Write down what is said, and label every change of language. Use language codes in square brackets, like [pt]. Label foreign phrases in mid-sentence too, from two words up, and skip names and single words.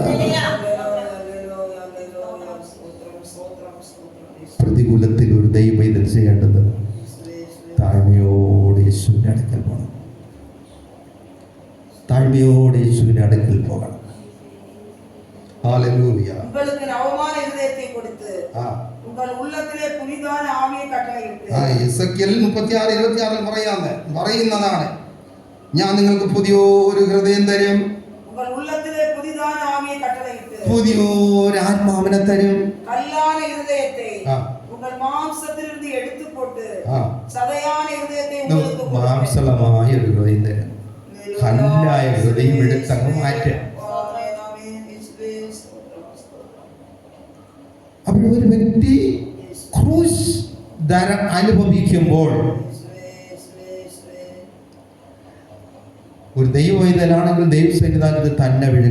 [ml] പ്രതികൂലത്തിൽ ഒരു ദൈവം ഇത് ചെയ്യേണ്ടത് താഴ്മയോടെ യേശുവിന്റെ അടുക്കൽ പോകണം. താഴ്മയോടെ യെശുവിന്റെ അടുക്കൽ പോകണം. ഹല്ലേലൂയ. [ta] உங்களுக்கு அவமான இதயத்தை கொடுத்து உங்கள் உள்ளத்திலே புதிதான ஆவியை கட்டளையிட்டு. [ml] എസെക്കിയേൽ 36:26 പറയുന്നതാണ്, ഞാൻ നിങ്ങൾക്ക് പുതിയൊരു ഹൃദയം തരും. [ta] உங்கள் உள்ளத்திலே புதிதான ஆவியை கட்டளையிட்டு. [ml] പുതിയൊരു ആത്മാവിനെ തരും. [ta] கல்லான இதயத்தை உங்கள் மாம்சத்திலிருந்து எடுத்து போட்டு சதையான இதயத்தை உங்களுக்கு கொடுப்பேன். [ml] മാംസളമായ ഒരു ഹൃദയം തരും. കല്ലായ ഹൃദയം എടുത്തങ്ങ് മാറ്റുക. അപ്പോൾ ഒരു വ്യക്തി ക്രൂശ് ധരം അനുഭവിക്കുമ്പോൾ, ഒരു ദൈവവൈതലാണെങ്കിൽ ദൈവസന്നിധാനത്തിൽ തന്നെ വീഴും.